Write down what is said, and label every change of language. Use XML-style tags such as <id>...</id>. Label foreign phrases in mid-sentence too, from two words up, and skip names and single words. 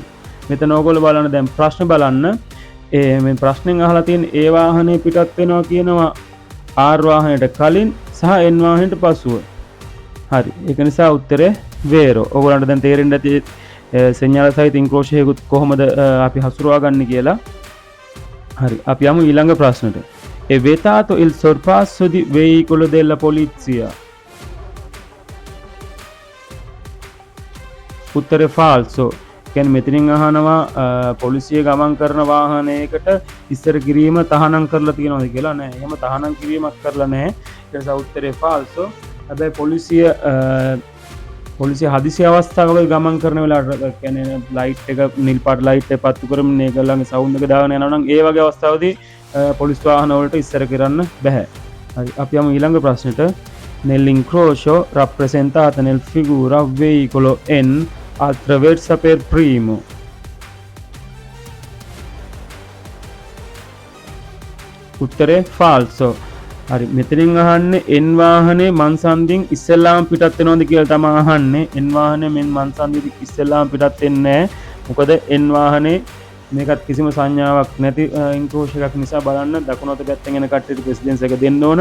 <si>මෙතන ඕගොල්ලෝ බලන්න දැන් ප්‍රශ්න බලන්න. මේ ප්‍රශ්නෙන් අහලා තියෙන ඒ වාහනේ පිටත් වෙනවා කියනවා ආර් වාහනයට කලින් සහ එන් වාහනයට පසුව. හරි. ඒක නිසා උත්තරේ වේරෝ. ඕගොල්ලන්ට දැන් තේරෙන්න ඇති සෙන්යාල සහිත ඉන්ක්‍රෝෂ් එකකුත් කොහොමද අපි හසුරවා ගන්න කියලා. හරි. අපි යමු ඊළඟ ප්‍රශ්නට.</si> <it>È vietato il sorpasso di veicolo della polizia.</it> <si>උත්තරේ falso. කියන්නේ මෙතනින් අහනවා පොලිසිය ගමන් කරන වාහනයකට ඉස්සර කිරීම තහනම් කරලා තියෙනවද කියලා. නෑ. එහෙම තහනම් කිරීමක් කරලා නැහැ. ඒ නිසා උත්තරේ falso. හැබැයි පොලිසිය හදිසි අවස්ථාවක ගමන් කරන වෙලාවට කියන්නේ ලයිට් එක නිල් පාට ලයිට් එක පත්තු කරමින් ඒගොල්ලන්ගේ සවුන්ඩ් එක දාගෙන යනවා නම් ඒ වගේ අවස්ථාවදී පොලිස් වාහන වලට ඉස්සර කරන්න බෑ. හරි. අපි යමු ඊළඟ ප්‍රශ්නෙට.</si> <it>Nell'incrocio rappresentato nel figura veicolo N attraversa per primo.</it> <si>උත්තරේ falso. හරි. මෙතනින් අහන්නේ එන් වාහනේ මන්සන්දින් ඉස්සෙල්ලාම පිටත් වෙනවද කියලා තමයි අහන්නේ. එන් වාහනේ මෙන් මන්සන්දින් ඉස්සෙල්ලාම පිටත් වෙන්නේ නැහැ. මොකද එන් වාහනේ මේකත් කිසිම සංඥාවක් නැති ඉන්ක්‍රෝෂ් එකක් නිසා බලන්න දකුණු අත පැත්තෙන් එන කට්ටියට ප්‍රෙසිඩන්ස් එක දෙන්න ඕන.</si>